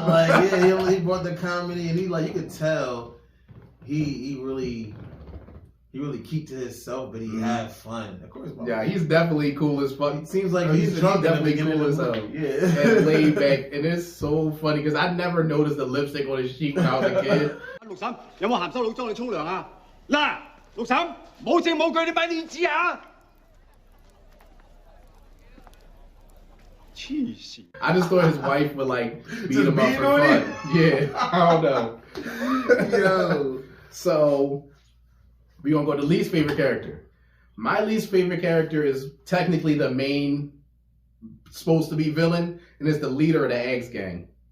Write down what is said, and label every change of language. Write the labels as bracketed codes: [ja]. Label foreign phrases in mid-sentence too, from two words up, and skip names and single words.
[en] Like he brought the comedy, and he like you could tell he really keep to himself, but he had fun. Of course, he's definitely cool as fuck. It seems like he's drunk. Definitely cool as hell. Yeah, and laid back, and it's so funny because I never noticed the lipstick on his cheek when I was a kid. [yue] 六嬸，有冇鹹濕佬裝你沖涼啊？嗱，六嬸，冇證冇據，你咪練字啊！黐線！ [en] I just thought his wife would like beat him up for fun. Yeah, I don't know. Yo, so we gonna go to least favorite character. My least favorite character is technically the main, supposed to be villain, and it's the leader of the Axe Gang.